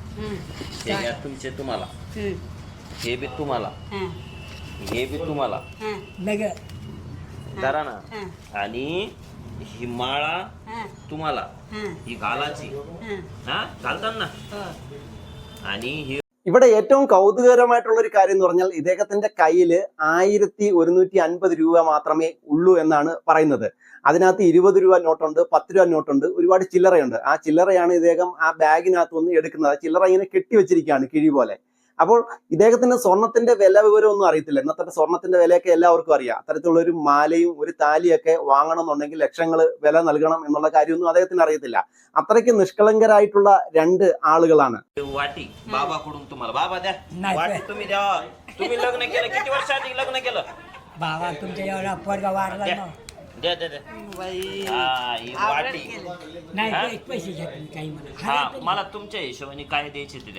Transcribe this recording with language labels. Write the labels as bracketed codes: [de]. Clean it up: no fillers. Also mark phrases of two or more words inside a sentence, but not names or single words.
[mr] हे घ्या तुमचे तुम्हाला, हे बी तुम्हाला, हे बी तुम्हाला नग धरा ना. आणि ही माळा तुम्हाला, ही घालाची हा घालताना आणि ही. [ml] ഇവിടെ ഏറ്റവും കൗതുകകരമായിട്ടുള്ള ഒരു കാര്യം എന്ന് പറഞ്ഞാൽ ഇദ്ദേഹത്തിന്റെ കയ്യിൽ 1150 രൂപ മാത്രമേ ഉള്ളൂ എന്നാണ് പറയുന്നത്. അതിനകത്ത് 20 രൂപ നോട്ടുണ്ട്, 10 രൂപ നോട്ടുണ്ട്, ഒരുപാട് ചില്ലറയുണ്ട്. ആ ചില്ലറയാണ് ഇദ്ദേഹം ആ ബാഗിനകത്ത് ഒന്ന് എടുക്കുന്നത്. ആ ചില്ലറ ഇങ്ങനെ കെട്ടിവെച്ചിരിക്കുകയാണ് കിഴി പോലെ. അപ്പോൾ ഇദ്ദേഹത്തിന് സ്വർണത്തിന്റെ വില വിവരമൊന്നും അറിയത്തില്ല. ഇന്നത്തെ സ്വർണത്തിന്റെ വിലയൊക്കെ എല്ലാവർക്കും അറിയാം. അത്തരത്തിലുള്ള ഒരു മാലയും ഒരു താലിയൊക്കെ വാങ്ങണം എന്നുണ്ടെങ്കിൽ ലക്ഷങ്ങൾ വില നൽകണം എന്നുള്ള കാര്യമൊന്നും അദ്ദേഹത്തിന് അറിയത്തില്ല. അത്രയ്ക്ക് നിഷ്കളങ്കരായിട്ടുള്ള 2 ആളുകളാണ്. [mr] वाटी बाबाकडून तुम्हाला. बाबा द्या नाही. वाटी तुम्ही द्या. तुम्ही लग्न केलं किती वर्ष आधी लग्न केलं? बाबा तुमच्या एवढा पोरगा वारला द्या ना द्या द्या द्या. हा ही वाटी. नाही हा? ते पैसे घ्या तुम्ही काही म्हणा हा मला तुमच्या हिशोबाने काय द्यायचे ते द्या.